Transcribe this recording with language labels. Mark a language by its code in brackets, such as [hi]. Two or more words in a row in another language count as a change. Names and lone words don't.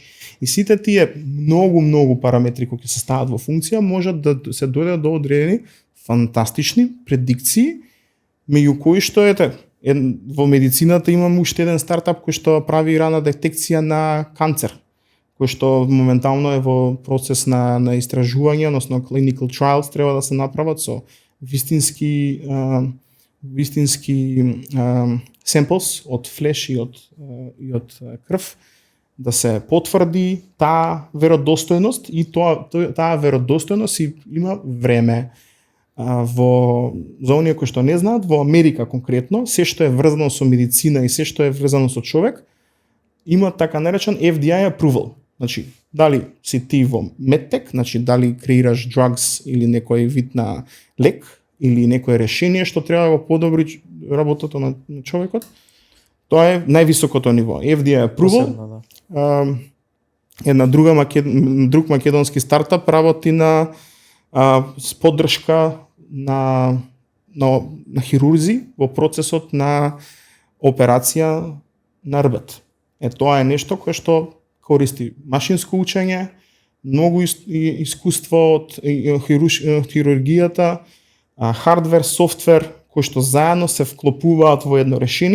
[mk] И сите тие многу параметри кои ќе се стават во функција можат да се дојдат до одредени фантастични предикции, меѓу кои што во медицината имаме уште еден стартап кој што прави рана детекција на канцер, кој што моментално е во процес на истражување, односно [en] clinical trials [mk] треба да се направат со вистински samples од флеш и од крв, да се потврди таа веродостојност и таа веродостојност има време. За оние кои што не знаат, во Америка конкретно, се што е врзано со медицина и се што е врзано со човек, има така наречен [en] FDA approval. [mk] Значи, дали си ти во медтек, значи дали креираш drugs или некој вид на лек, или некое решение што треба да го подобри работата на човекот, тоа е највисокото ниво. [en] FDA approval. [mk] Посебно, да. Друг македонски стартап работи на с поддршка на хирурзи во процесот на операција на рбет. Тоа е нешто кое што користи машинско учење, многу искуство од хирургијата, хардвер, софтвер, кои што заедно се вклопуваат во едно решение.